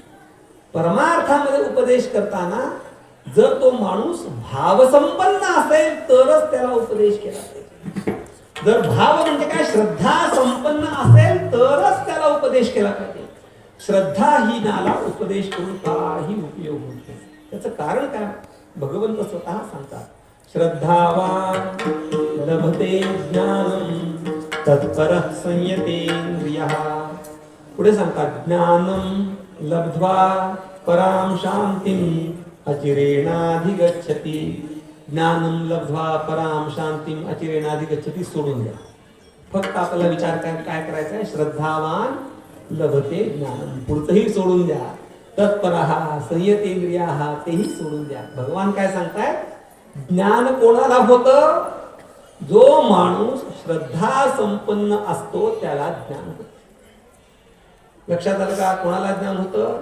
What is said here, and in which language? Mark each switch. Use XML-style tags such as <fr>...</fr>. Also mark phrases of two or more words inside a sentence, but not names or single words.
<mr>परमार्थामध्ये उपदेश करताना जर तो माणूस भावसंपन्न असेल तरच त्याला उपदेश केला पाहिजे. जर भाव म्हणजे काय, श्रद्धा संपन्न असेल तरच त्याला उपदेश केला पाहिजे. श्रद्धाहीनाला उपदेश करून काही उपयोग होत नाही. त्याचं कारण काय भगवंत स्वतः सांगतात.</mr> <sa>श्रद्धावान लभते ज्ञानम तत्परः संयतेंद्रियः.</sa> <mr>पुढे सांगतात</mr> <sa>ज्ञानम लब्ध्वा पराम शांतिम अचिरेणाधिगच्छति. ज्ञानम लब्ध्वा पराम शांतिम अचिरेणाधिगच्छति</sa> <mr>सोडून द्या. फक्त आपल्याला विचार काय करायचा आहे.</mr> <sa>श्रद्धावान लभते ज्ञानम,</sa> <mr>पुढचंही सोडून द्या.</mr> <sa>तत्परः संयतेंद्रियाः,</sa> <mr>तेही सोडून द्या. भगवान काय सांगताय. ज्ञान कोणाला होतं. जो माणूस श्रद्धा संपन्न असतो त्याला ज्ञान होतं. लक्षात आलं का. कोणाला ज्ञान होतं.</mr>